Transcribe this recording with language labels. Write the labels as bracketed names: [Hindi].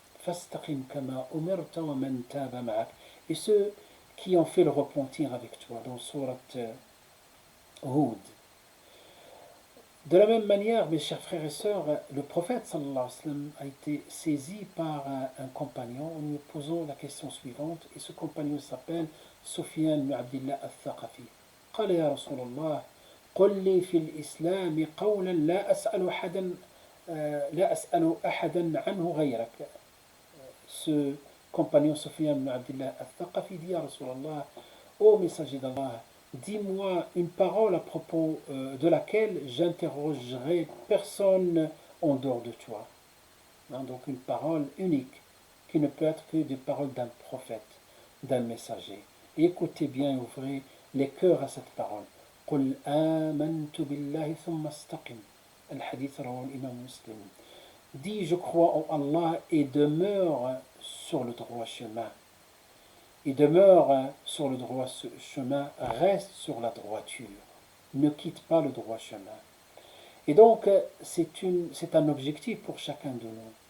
[Arabic] Fastaqim kama umirta wa man taba ma'ak. [French] Et ceux qui ont fait le repentir avec toi dans Surat Hud. De la même manière, mes chers frères et sœurs, le prophète sallallahu alayhi wa sallam a été saisi par un compagnon en lui posant la question suivante, et ce compagnon s'appelle Sufyan ibn Abdillah al-Thaqafi. [Arabic] قال يا رسول الله قل لي في الإسلام قولا لا أسأل أحدا عنه غيرك. [French] Ce compagnon Sufyan ibn Abdillah al-Thaqafi dit à Rasulallah, ô messager d'Allah, dis-moi une parole à propos de laquelle j'interrogerai personne en dehors de toi. Donc une parole unique qui ne peut être que des paroles d'un prophète, d'un messager. Et écoutez bien et ouvrez les cœurs à cette parole. [Arabic] قل آمنت بالله ثم استقم. الحديث رواه الإمام مسلم. [French] Dis je crois en Allah et demeure sur le droit chemin. Et demeure sur le droit chemin, reste sur la droiture. Ne quitte pas le droit chemin. Et donc, c'est un objectif pour chacun de nous.